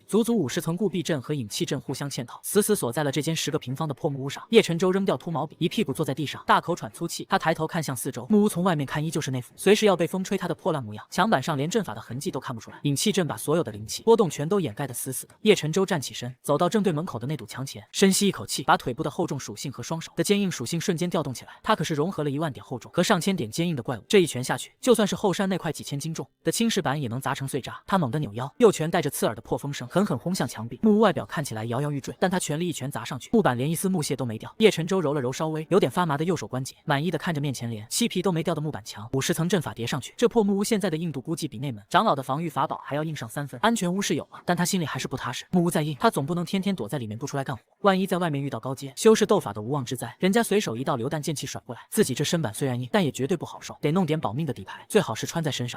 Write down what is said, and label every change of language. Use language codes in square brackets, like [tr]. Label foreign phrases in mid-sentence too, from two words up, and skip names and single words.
[zh] 足足50層固壁陣和引氣陣互相嵌套，死死鎖在了這間10個平方的破木屋上。葉晨舟扔掉禿毛筆，一屁股坐在地上，大口喘粗氣。他抬頭看向四周，木屋從外面看依舊是那副隨時要被風吹塌的破爛模樣，牆板上連陣法的痕跡都看不出來。引氣陣把所有的靈氣波動全都掩蓋得死死的。葉晨舟站起身，走到正對門口的那堵牆前，深吸一口氣，把腿部的厚重屬性和双手的堅硬屬性瞬間調動起来。他可是融合了10000點厚重和上千點堅硬的怪物，這一拳下去，就算是後山那塊幾千斤重的青石板也能砸成碎渣。他猛地扭腰，右拳帶着刺耳的破風聲狠狠轟向牆壁。木屋外表看起來摇搖欲墜，但他全力一拳砸上去，木板連一絲木屑都沒掉。葉晨舟揉了揉稍微有點發麻的右手關節，滿意的看着面前連漆皮都沒掉的木板牆。50 層陣法疊上去，這破木屋現在的硬度估計比內門長老的防禦法寶還要硬上3分。安全屋是有了，但他心裡還是不踏實。木屋再硬，他總不能天天躲在裡面不出來幹活，萬一在外面遇到高階修士鬥法的無妄之災，人家隨手一道榴彈劍氣甩過來，自己這身板虽然硬，但也絕對不好受，得弄點保命的底牌，最好是穿在身上。